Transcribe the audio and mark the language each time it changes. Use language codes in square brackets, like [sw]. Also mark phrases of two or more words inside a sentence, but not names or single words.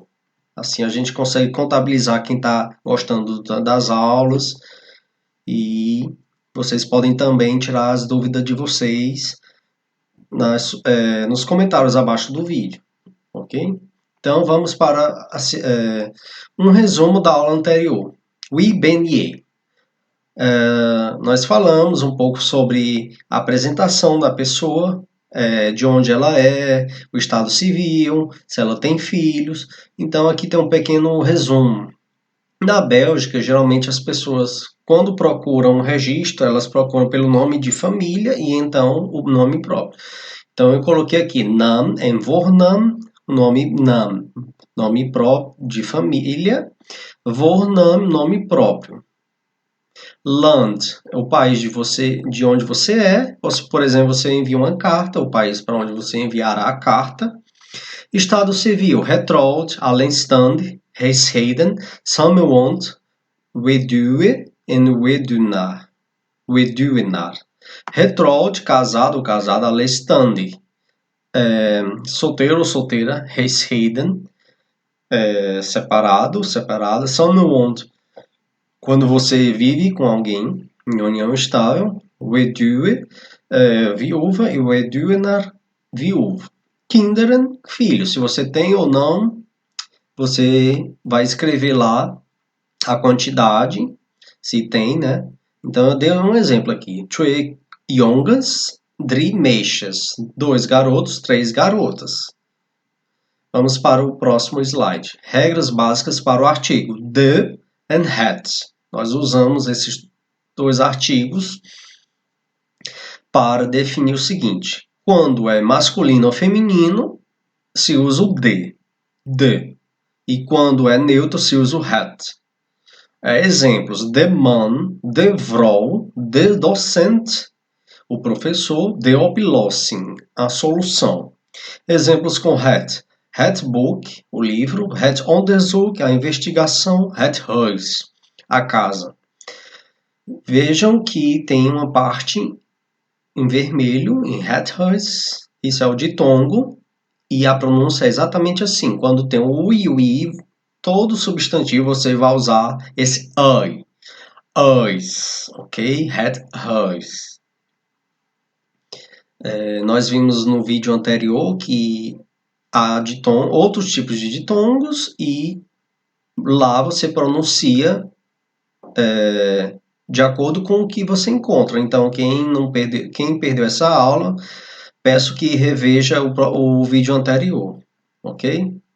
[pt] Assim a gente consegue contabilizar quem está gostando das aulas e vocês podem também tirar as dúvidas de vocês nos comentários abaixo do vídeo. Ok? Então vamos para um resumo da aula anterior. [nl] Wie ben je? [pt] Nós falamos um pouco sobre a apresentação da pessoa, de onde ela é, o estado civil, se ela tem filhos. Então aqui tem um pequeno resumo. Na Bélgica, geralmente as pessoas, quando procuram um registro, elas procuram pelo nome de família e então o nome próprio. Então eu coloquei aqui [nl] naam en voornaam, [pt] nome naam, nome próprio de família, voornaam, nome próprio. Land, o país de onde você é. Por exemplo, você envia uma carta, o país para onde você enviará a carta. Estado civil, [nl] Getrouwd, alleenstaand, huishouden, samenwoont, weduwe en weduwnaar. Weduwnaar. Getrouwd, [pt] casado ou casada, alleenstaand. Solteiro ou solteira, huishouden, separado, separada. Samenwoont, quando você vive com alguém em união estável. Weduwe, viúva, e weduwnaar, viúvo. Kinderen, filho. Se você tem ou não, você vai escrever lá a quantidade, se tem, né? Então eu dei um exemplo aqui. [nl] Twee jongens, drie meisjes. [pt] 2 garotos, 3 garotas. Vamos para o próximo slide. Regras básicas para o artigo the and het. Nós usamos esses dois artigos para definir o seguinte. Quando é masculino ou feminino, se usa o the. E quando é neutro, se usa o het. [nl] Exemplos: de man, de vrouw, de docente, [pt] o professor, [nl] de oplossing, [pt] a solução. [nl] Exemplos com het: het boek, [pt] o livro, [nl] het onderzoek, [pt] a investigação, [nl] het huis, [pt] a casa. Vejam que tem uma parte em vermelho, [nl] em het huis, [pt] isso é o ditongo, e a pronúncia é exatamente assim. Quando tem o u e o i, todo substantivo você vai usar esse ai. [nl] Huis, ok? Het huis. [pt] Nós vimos no vídeo anterior que há outros tipos de ditongos e lá você pronuncia de acordo com o que você encontra. Então, quem perdeu essa aula, peço que reveja o vídeo anterior, ok?